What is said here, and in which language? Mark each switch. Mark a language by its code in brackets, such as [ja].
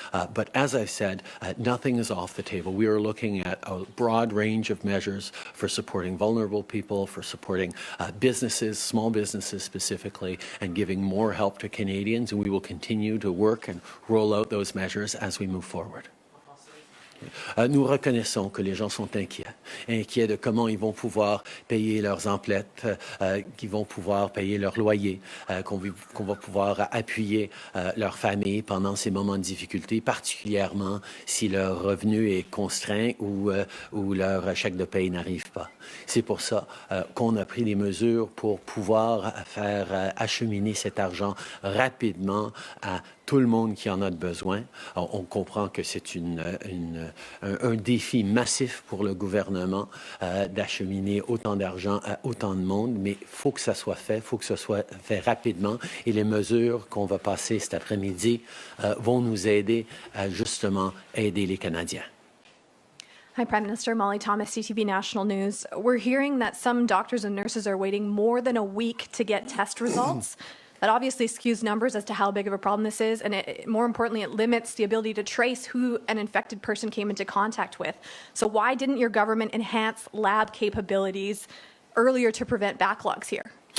[en] But as I said, nothing is off the table. We are looking at a broad range of measures for supporting vulnerable people, for supporting businesses, small businesses specifically, and giving more help to Canadians, and we will continue to work and roll out those measures as we move forward. [fr] Nous reconnaissons que les gens sont inquiets de comment ils vont pouvoir payer leurs emplettes, qu'ils vont pouvoir payer leur loyer, qu'on va pouvoir appuyer leur famille pendant ces moments de difficulté, particulièrement si leur revenu est contraint ou leur chèque de paye n'arrive pas. C'est pour ça qu'on a pris des mesures pour pouvoir faire acheminer cet argent rapidement à tout le monde qui en a besoin. On comprend que c'est un défi massif pour le gouvernement d'acheminer autant d'argent à autant de monde, mais il faut que ça soit fait, il faut que ça soit fait rapidement. Et les mesures qu'on va passer cet après-midi vont nous aider à justement aider les Canadiens. [en] Hi, Prime Minister. Molly Thomas, CTV National News. We're hearing that some doctors and nurses are waiting more than a week to get test results. That obviously skews numbers as to how big of a problem this is, and more importantly, it limits the ability to trace who an infected person came into contact with. So why didn't your government enhance lab capabilities earlier to prevent backlogs here?